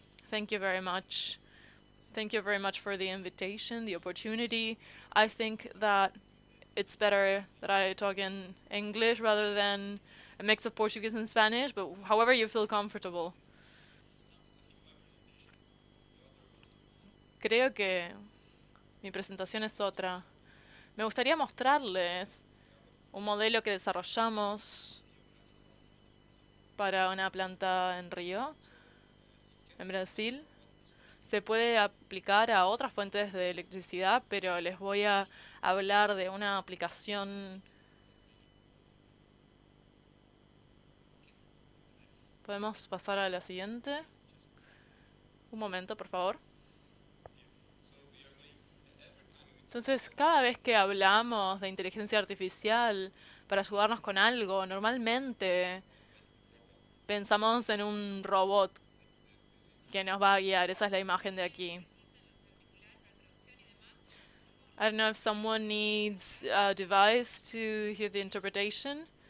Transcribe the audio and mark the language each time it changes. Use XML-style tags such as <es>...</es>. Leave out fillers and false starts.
<en>Thank you very much. Thank you very much for the invitation, the opportunity. I think that it's better that I talk in English rather than a mix of Portuguese and Spanish, but however you feel comfortable.</en> <es>Creo que mi presentación es otra. Me gustaría mostrarles un modelo que desarrollamos para una planta en Río, en Brasil. Se puede aplicar a otras fuentes de electricidad, pero les voy a hablar de una aplicación. ¿Podemos pasar a la siguiente? Un momento, por favor. Entonces, cada vez que hablamos de inteligencia artificial para ayudarnos con algo, normalmente pensamos en un robot que nos va a guiar. Esa es la imagen de aquí.</es> <en>I don't know if someone needs a device to hear the interpretation.</en>